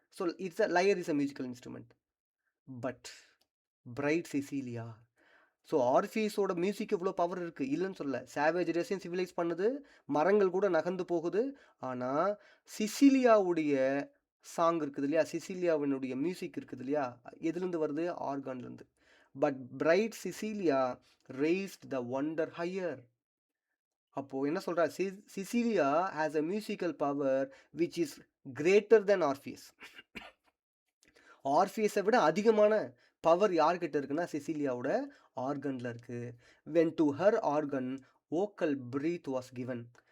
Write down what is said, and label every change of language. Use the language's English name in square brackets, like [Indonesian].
[English] So it's a lyre is a musical instrument. But bright Cecilia, so [Tamil] ஆர்ஃபியஸோட music இவ்வளோ power இருக்குது, இல்லைன்னு சொல்ல. Savage ரேஸையும் civilise பண்ணுது, மரங்கள் கூட நகர்ந்து போகுது. ஆனால் சிசிலியாவுடைய சாங் இருக்குது இல்லையா, சிசிலியாவினுடைய மியூசிக் இருக்குது இல்லையா, எதுலேருந்து வருது? ஆர்கான்லேருந்து. [English] But bright Cecilia raised the wonder higher. [Tamil] அப்போது என்ன சொல்கிறா, [English] Cecilia has a musical power which is greater than Orpheus. [Tamil] ஆர்ஃபியஸை விட அதிகமான பவர் யார்கிட்ட இருக்குன்னா சிசிலியாவோட ஆர்கனில் இருக்குது. [English] When to her organ vocal breath was given.